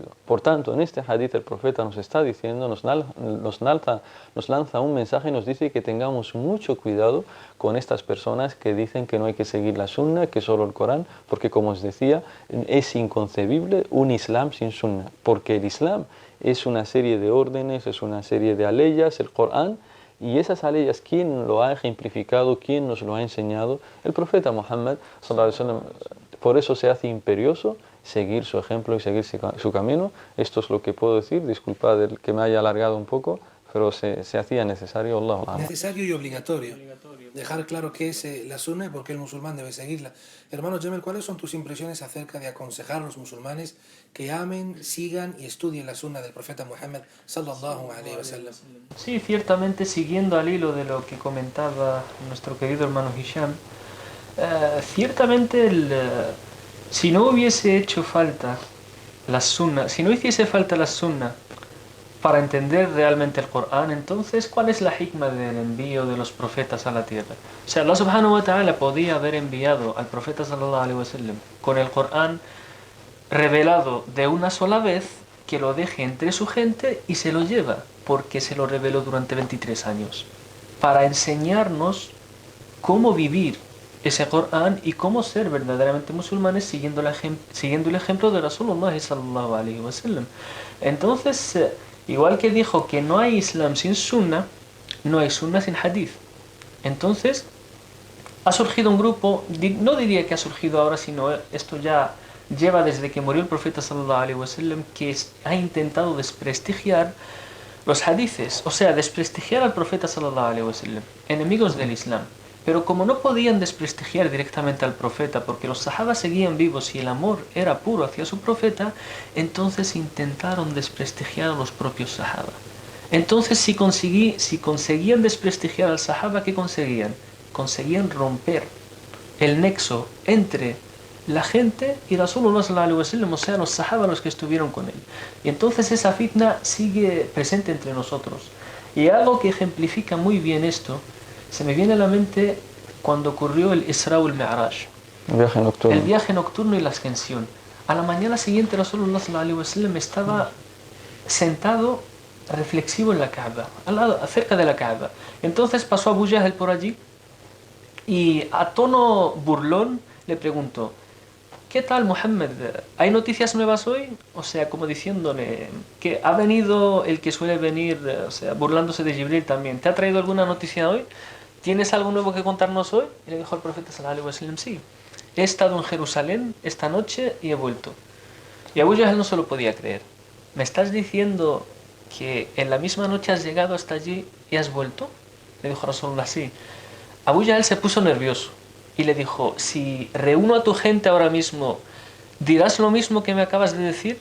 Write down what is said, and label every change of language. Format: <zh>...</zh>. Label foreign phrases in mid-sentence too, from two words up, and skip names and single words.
<es>Por tanto, en este hadith el profeta nos está diciendo, nos lanza un mensaje y nos dice que tengamos mucho cuidado con estas personas que dicen que no hay que seguir la sunna, que solo el Corán, porque como os decía, es inconcebible un Islam sin sunna, porque el Islam es una serie de órdenes, es una serie de aleyas, el Corán, y esas aleyas, ¿quién lo ha ejemplificado? ¿Quién nos lo ha enseñado? El profeta Muhammad</es> <ar>صلى الله عليه وسلم.</ar> <es>Por eso se hace imperioso seguir su ejemplo y seguir su camino. Esto es lo que puedo decir. Disculpad el que me haya alargado un poco, pero se hacía necesario. Necesario y obligatorio. Dejar claro qué es la sunna y por qué el musulmán debe seguirla. Hermano Jamel, ¿cuáles son tus impresiones acerca de aconsejar a los musulmanes que amen, sigan y estudien la sunna del profeta Muhammad</es> <ar>صلى الله عليه وسلم?</ar> <es>Sí, ciertamente siguiendo al hilo de lo que comentaba nuestro querido hermano Hisham, Ciertamente si no hubiese hecho falta la sunna, si no hiciese falta la sunna para entender realmente el Corán, entonces, ¿cuál es la hikma del envío de los profetas a la tierra? O sea,</es> <ar>الله سبحانه وتعالى</ar> <es>podía haber enviado al profeta</es> <ar>صلى الله عليه وسلم</ar> <es>con el Corán revelado de una sola vez, que lo deje entre su gente y se lo lleva, porque se lo reveló durante 23 años, para enseñarnos cómo vivir ese Corán y cómo ser verdaderamente musulmanes siguiendo el ejemplo de</es> <ar>رسول الله صلى الله عليه وسلم.</ar> <es>Entonces, igual que dijo que no hay Islam sin Sunna, no hay Sunna sin Hadith. Entonces, ha surgido un grupo, no diría que ha surgido ahora, sino esto ya lleva desde que murió el profeta</es> <ar>صلى الله عليه وسلم,</ar> <es>que ha intentado desprestigiar los hadices, o sea, desprestigiar al profeta</es> <ar>صلى الله عليه وسلم,</ar> <es>enemigos del Islam. Pero como no podían desprestigiar directamente al profeta, porque los sahabas seguían vivos y el amor era puro hacia su profeta, entonces intentaron desprestigiar a los propios sahaba. Entonces, si conseguían desprestigiar al sahaba, ¿qué conseguían? Conseguían romper el nexo entre la gente y</es> <ar>رسول الله صلى الله عليه وسلم,</ar> <es>o sea, los sahaba, los que estuvieron con él. Y entonces esa fitna sigue presente entre nosotros. Y algo que ejemplifica muy bien esto, se me viene a la mente cuando ocurrió el</es> <ar>الإسراء والمعراج.</ar> <es>El viaje nocturno y la ascensión. A la mañana siguiente</es> <ar>رسول الله صلى الله عليه وسلم</ar> <es>estaba sentado reflexivo en la Kaaba, cerca de la Kaaba. Entonces pasó Abu Jahl por allí y a tono burlón le preguntó: ¿qué tal, Muhammad? ¿Hay noticias nuevas hoy? O sea, como diciéndole que ha venido el que suele venir, o sea, burlándose de Jibril también. ¿Te ha traído alguna noticia hoy? ¿Tienes algo nuevo que contarnos hoy? Y le dijo al profeta</es> <ar>صلى الله عليه وسلم:</ar> <es>sí, he estado en Jerusalén esta noche y he vuelto. Y Abu Jahl no se lo podía creer. ¿Me estás diciendo que en la misma noche has llegado hasta allí y has vuelto? Le dijo Rasulullah: sí. Abu Jahl se puso nervioso y le dijo: si reúno a tu gente ahora mismo, ¿dirás lo mismo que me acabas de decir?</es>